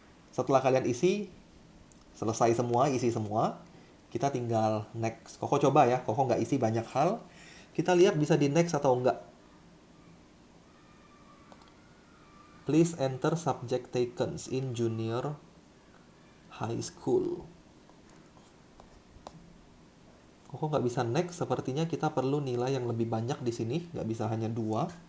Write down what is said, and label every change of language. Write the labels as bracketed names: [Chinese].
[Indonesian] Setelah kalian isi, selesai semua, isi semua, kita tinggal next. Koko coba ya, Koko nggak isi banyak hal. Kita lihat bisa di next atau enggak. [English] Please enter subject taken in junior high school. [Indonesian] Koko nggak bisa next, sepertinya kita perlu nilai yang lebih banyak di sini, nggak bisa hanya 2.